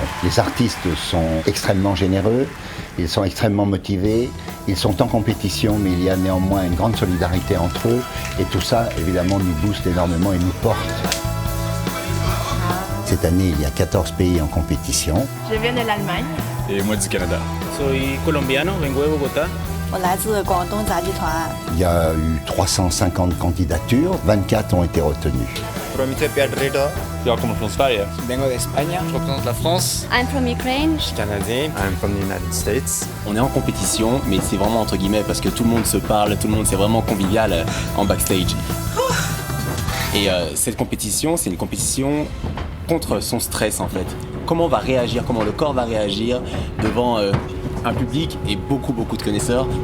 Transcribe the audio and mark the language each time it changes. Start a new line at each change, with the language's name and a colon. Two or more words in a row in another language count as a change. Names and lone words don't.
French: Les artistes sont extrêmement généreux, ils sont extrêmement motivés, ils sont en compétition, mais il y a néanmoins une grande solidarité entre eux. Et tout ça, évidemment, nous booste énormément et nous porte. Cette année, il y a 14 pays en compétition. Je viens de l'Allemagne. Et moi du Canada.
Spanish: Soy colombiano, vengo de Bogotá.
Chinese: 我来自广东杂技团。
French: Il y a eu 350 candidatures, 24 ont été retenues.
Swedish: Jag kommer från Sverige.
Spanish: Vengo de España.
French: Je représente la France.
English: I'm from Ukraine.
French: Je suis canadien.
English: I'm from the United States.
French: On est en compétition, mais c'est vraiment entre guillemets parce que tout le monde se parle, tout le monde, c'est vraiment convivial en backstage. Et cette compétition, c'est une compétition contre son stress en fait. Comment on va réagir, comment le corps va réagir devant un public et beaucoup de connaisseurs.